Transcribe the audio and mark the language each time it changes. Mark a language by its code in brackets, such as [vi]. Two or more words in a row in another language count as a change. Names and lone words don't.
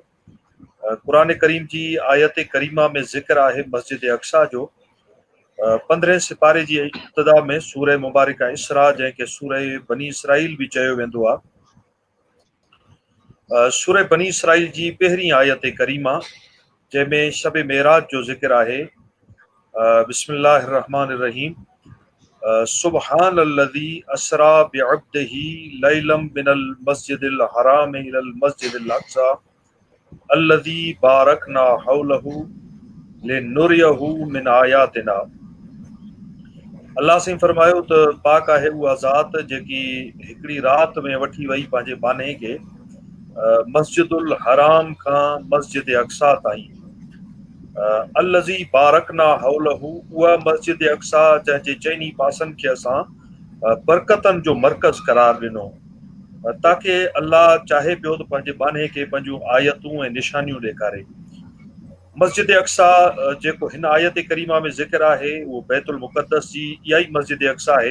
[sd] क़ुरान करीम जी आयत करीमा में ज़िक्र आहे मस्जिद अक्सा जो 15 सिपारे जी इब्तिदा में सूरह मुबारक इसरा जंहिंखे सूरह बनी इसराइल भी चयो वेंदो आहे। सूरह बनी इसराइल जी पहिरीं आयत करीमा जंहिंमें शब मेराज जो ज़िक्र आहे। [ar] بسم الله الرحمن الرحيم. سبحان الذي أسرى بعبده ليلا من المسجد الحرام إلى المسجد الأقصى الذي باركنا حوله لنريه من آياتنا. [sd] अल्लाह से फरमायो त पाक आहे उहा ज़ात जेकी हिकिड़ी राति में वठी वई पंहिंजे बाने खे मस्जिदुल हराम खां मस्जिद अक्सा ताईं। [ar] الذي باركنا حوله [sd] उहा मस्जिद अक्सा जंहिंजे चइनी पासनि खे असां बरकतनि जो मर्कज़ करार ॾिनो ताकि अल्लाह चाहे पियो त पंहिंजे बाने खे पंहिंजूं आयतूं ऐं निशानियूं ॾेखारे। मस्जिद अक्सा जेको हिन आयत करीमा में ज़िक्र आहे उहो बैतुल मुक़द्दस जी इहा ई मस्जिद अक्सा आहे।